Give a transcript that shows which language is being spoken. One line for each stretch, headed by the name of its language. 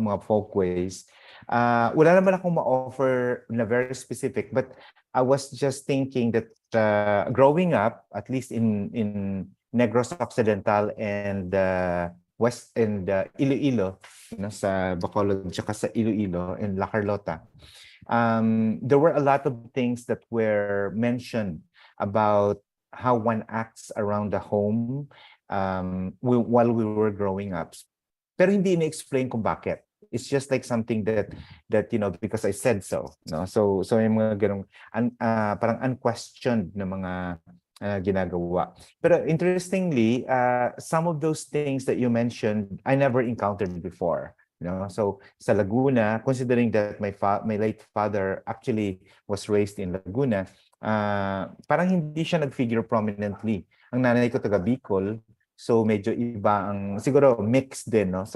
English: Mga folkways.
Filipino: Wala naman akong ma-offer na
English: very specific, but I was just thinking that growing up, at least in Negros Occidental and West and Iloilo,
Filipino: sa Bacolod, tsaka sa Iloilo
English: and La Carlota, there were a lot of things that were mentioned about how one acts around the home while we were growing up.
Filipino: Pero hindi na-explain kung bakit.
English: It's just like something that because I said so, no?
Filipino: So yung mga ganung parang unquestioned na mga ginagawa.
English: Pero interestingly, some of those things that you mentioned, I never encountered before.
Filipino: So sa Laguna,
English: considering that my late father actually was raised in Laguna,
Filipino: parang hindi siya nag-figure prominently. Ang nanay ko taga Bicol, so medyo iba ang, siguro mixed din, no?